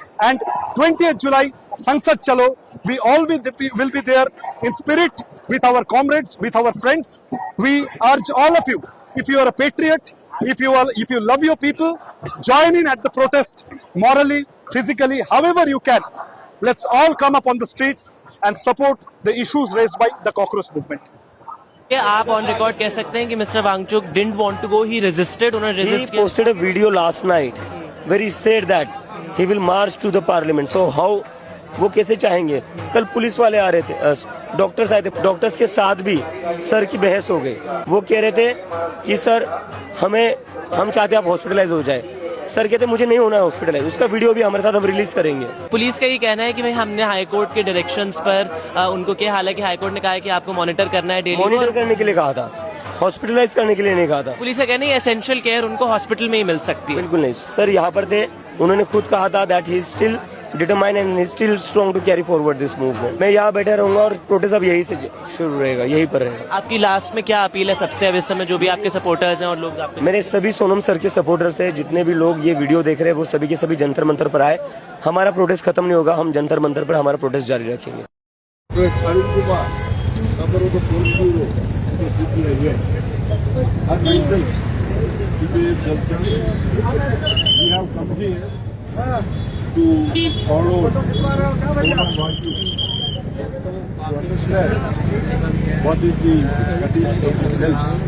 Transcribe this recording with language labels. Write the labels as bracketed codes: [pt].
[en] And 20th July, Sansad Chalo, we all will be there in spirit with our comrades, with our friends. We urge all of you, if you are a patriot, if you love your people, join in at the protest morally, physically, however you can. Let's all come up on the streets and support the issues raised by the cockroach movement. [hi] ये आप on record कह सकते हैं कि mister Wangchuck [en] didn't want to go, he resisted, [hi] उन्होंने [en] He [hi] resist किया. [en] posted a video last night where he said that he will march to the parliament. So how [hi] वो कैसे चाहेंगे? कल पुलिस वाले आ रहे थे, डॉक्टर्स आए थे, डॉक्टर्स के साथ भी सर की बहस हो गई. वो कह रहे थे कि सर हम चाहते हैं आप हॉस्पिटलाइज हो जाए. सर कहते मुझे नहीं होना है हॉस्पिटलाइज. उसका वीडियो भी हमारे साथ हम रिलीज करेंगे. पुलिस का ये कहना है कि भाई हमने हाई कोर्ट के डायरेक्शंस पर उनको किया, हालांकि हाई कोर्ट ने कहा है कि आपको मॉनिटर करना है डेली. मॉनिटर करने के लिए कहा था, हॉस्पिटलाइज करने के लिए नहीं कहा था. पुलिस का कहना है एसेंशियल केयर उनको हॉस्पिटल में ही मिल सकती है. बिल्कुल नहीं सर, यहाँ पर थे, उन्होंने खुद कहा था [en] That he still determine and still strong to carry forward this movement. [hi] मैं यहाँ बैठा रहूंगा और प्रोटेस्ट अब यही से शुरू रहेगा, यहीं पर रहेगा. आपकी लास्ट में क्या अपील है सबसे अब इस समय जो भी आपके सपोर्टर्स हैं और लोग आपके? मेरे सभी सोनम सर के सपोर्टर्स हैं, जितने भी लोग ये वीडियो देख रहे हैं वो सभी के सभी जंतर मंतर पर आए. हमारा प्रोटेस्ट खत्म नहीं होगा, हम जंतर मंतर पर हमारा प्रोटेस्ट जारी रखेंगे. [en] Arun Kumar, member of the Police Bureau, the CPI, and myself, CPI Jalsan, we have come here to follow Sonam Wangchuk to understand what is the condition of his health.